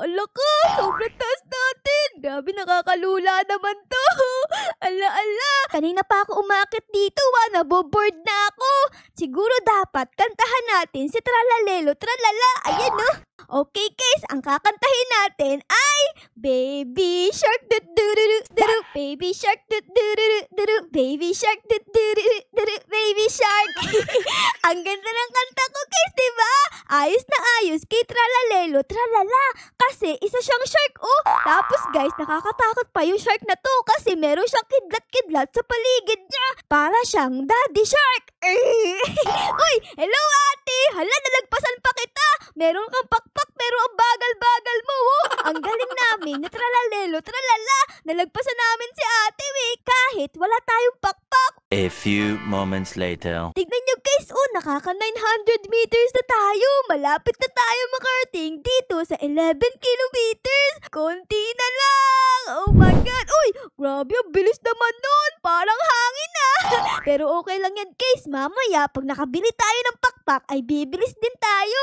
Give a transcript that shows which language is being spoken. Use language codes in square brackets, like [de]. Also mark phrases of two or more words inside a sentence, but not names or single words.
[tl] Ala ko, sobrang taas natin. Grabe, nakakalula naman to. Ala. Kanina pa ako umakit dito ah. Naboboard na ako. Siguro dapat kantahan natin si Tralalelo, Tralala. Ayan oh. [en] Okay guys, [tl] ang kakantahin natin ay Baby Shark du du du du du, Baby Shark du du du du du, Baby Shark du du du du du, Baby Shark. Ang ganda ng kanta ko guys, diba? Ayos na ayos kay Tralalelo, Tralala. Kasi isa siyang shark oh. Tapos guys, nakakatakot pa yung shark na to kasi meron siyang kidlat-kidlat sa paligid niya. Para siyang [en] daddy shark. [tl] Uy, hello ate. Hala, nalagpasan pa kita. Meron kang pakpak pero ang bagal-bagal mo oh. Ang galing namin na Tralalelo, Tralala. Nalagpasan namin si ate kahit wala tayong pakpak. [en] A A few moments later. [tl] Tignan nyo guys, nakaka 900 meters na tayo. Malapit na tayo makarating dito sa 11 kilometers. Konti na lang. [en] Oh my God. [tl] Uy, grabe, ang bilis naman nun. Parang hangin na. Pero okay lang yan guys. Mamaya, pag nakabili tayo ng pakpak, ay bibilis din tayo.